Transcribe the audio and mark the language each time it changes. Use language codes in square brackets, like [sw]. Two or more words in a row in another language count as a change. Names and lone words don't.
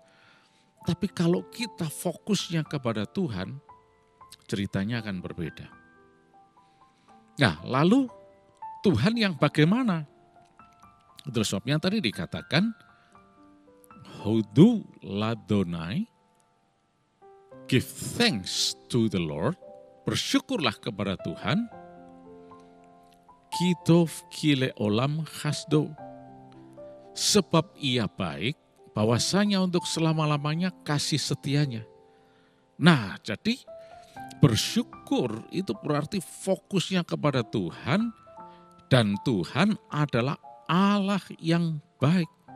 [id] Tapi kalau kita fokusnya kepada Tuhan, ceritanya akan berbeda. Nah, lalu Tuhan yang bagaimana? Terus sebabnya tadi dikatakan, [he] הודו לה [en] Give thanks to the Lord. [id] Bersyukurlah kepada Tuhan. [he] כי טוב כי לעולם חסדו. [id] Sebab ia baik, bahwasanya untuk selama-lamanya kasih setianya. Nah, jadi bersyukur itu berarti fokusnya kepada Tuhan, dan Tuhan adalah Allah yang baik.